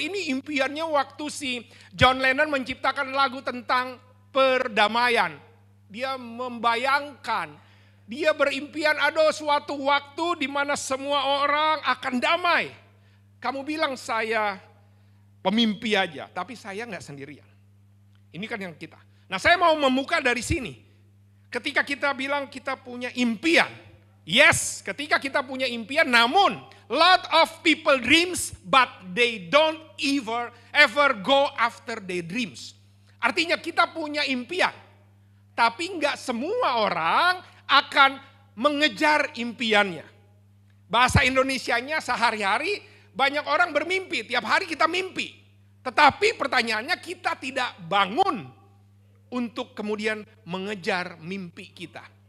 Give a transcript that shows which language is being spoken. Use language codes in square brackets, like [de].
[id] Ini impiannya waktu si John Lennon menciptakan lagu tentang perdamaian. Dia membayangkan Dia berimpian ada suatu waktu di mana semua orang akan damai. Kamu bilang saya pemimpi aja, tapi saya nggak sendirian. Ini kan yang kita. Nah, saya mau membuka dari sini. Ketika kita bilang kita punya impian. [en] Yes, [id] ketika kita punya impian, namun [en] lot of people dreams but they don't ever go after their dreams. [id] Artinya kita punya impian, tapi nggak semua orang akan mengejar impiannya. Bahasa Indonesianya sehari-hari banyak orang bermimpi, tiap hari kita mimpi. Tetapi pertanyaannya kita tidak bangun untuk kemudian mengejar mimpi kita.